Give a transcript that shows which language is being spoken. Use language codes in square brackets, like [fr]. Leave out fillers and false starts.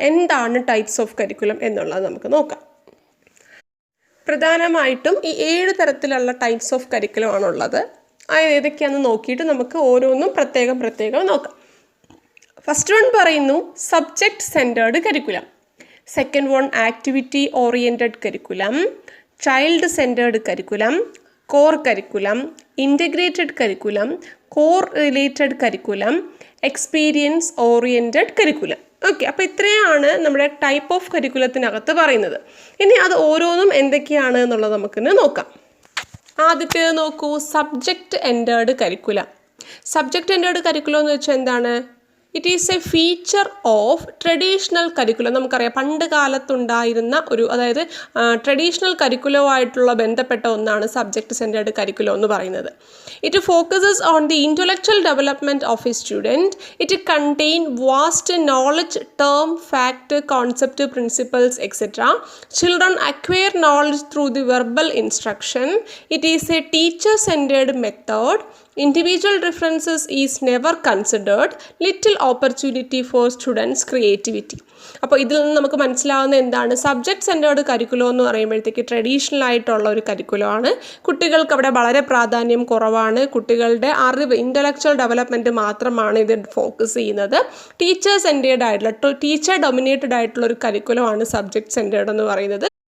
[ml] എന്താണ് types of curriculum എന്നുള്ളത് നമുക്ക് നോക്കാം. പ്രധാനമായിട്ടും ഈ 7 തരത്തിലുള്ള ടൈപ്സ് ഓഫ് കരിക്കുലം ആണുള്ളത്. അത് ഏതൊക്കെയാണെന്ന് നോക്കിയിട്ട് നമുക്ക് ഓരോന്നും പ്രത്യേകം നോക്കാം. ഫസ്റ്റ് വൺ പറയുന്നു subject centred curriculum. [en] Second one, activity oriented curriculum, child centered curriculum, core curriculum, integrated curriculum, core related curriculum, experience oriented curriculum. [ml] Okay, അപ്പോൾ ഇത്രയാണ് നമ്മുടെ ടൈപ്പ് ഓഫ് കരിക്കുലത്തിനകത്ത് പറയുന്നത്. ഇനി അത് ഓരോന്നും എന്തൊക്കെയാണ് എന്നുള്ളത് നമുക്കിന്ന് നോക്കാം. ആദ്യത്തേത് നോക്കൂ, subject entered curriculum. Subject entered curriculum എന്ന് വെച്ചാൽ എന്താണ്? [en] It is a feature of traditional curriculum. [ml] നമുക്കറിയാം പണ്ട് കാലത്തുണ്ടായിരുന്ന അതായത് ട്രഡീഷണൽ കരിക്കുലവുമായിട്ടുള്ള ബന്ധപ്പെട്ട ഒന്നാണ് സബ്ജക്റ്റ് സെൻറ്റേർഡ് കരിക്കുലം എന്ന് പറയുന്നത്. [en] It focuses on the intellectual development of a student. It contain vast knowledge, term, fact, concept, principles etcetera. Children acquire knowledge through the verbal instruction. It is a teacher centred method. Individual differences is never considered. Little opportunity for students' creativity. [ml] അപ്പോൾ ഇതിൽ നിന്ന് നമുക്ക് മനസ്സിലാവുന്ന എന്താണ്? Subject centred curriculum എന്ന് പറയുമ്പോഴത്തേക്ക് traditional ആയിട്ടുള്ള ഒരു കരിക്കുലമാണ്. കുട്ടികൾക്ക് അവിടെ വളരെ പ്രാധാന്യം കുറവാണ്. കുട്ടികളുടെ അറിവ്, ഇൻ്റലക്ച്വൽ ഡെവലപ്മെൻറ്റ് മാത്രമാണ് ഇത് ഫോക്കസ് ചെയ്യുന്നത്. ടീച്ചർ സെൻറ്റേർഡ് ആയിട്ടുള്ള, ടീച്ചർ ഡൊമിനേറ്റഡ് ആയിട്ടുള്ള ഒരു കരിക്കുലമാണ് സബ്ജക്റ്റ് സെൻറ്റേർഡ് എന്ന് പറയുന്നത്.